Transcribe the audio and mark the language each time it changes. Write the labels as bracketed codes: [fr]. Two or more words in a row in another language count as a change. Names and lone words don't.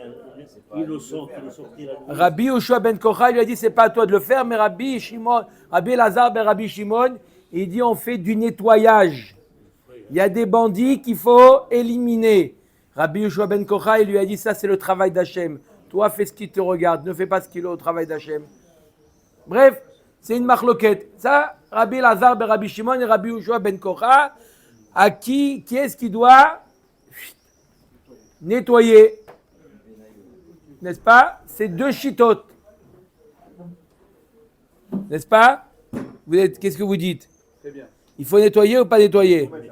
[fr] Rabbi Yoshua ben Kocha, il lui a dit, c'est pas à toi de le faire, mais Rabbi El-Azar ben Rabbi Shimon, il dit, on fait du nettoyage. Il y a des bandits qu'il faut éliminer. Rabbi Yoshua ben Kocha, il lui a dit, ça c'est le travail d'Hachem. Toi, fais ce qui te regarde, ne fais pas ce qu'il a au travail d'Hachem. Bref, c'est une marloquette. Ça, Rabbi El-Azar ben Rabbi Shimon et Rabbi Yoshua ben Kocha, à qui est-ce qui doit nettoyer? N'est-ce pas? C'est deux chitotes. N'est-ce pas? Qu'est-ce que vous dites? Très bien. Il faut nettoyer ou pas nettoyer?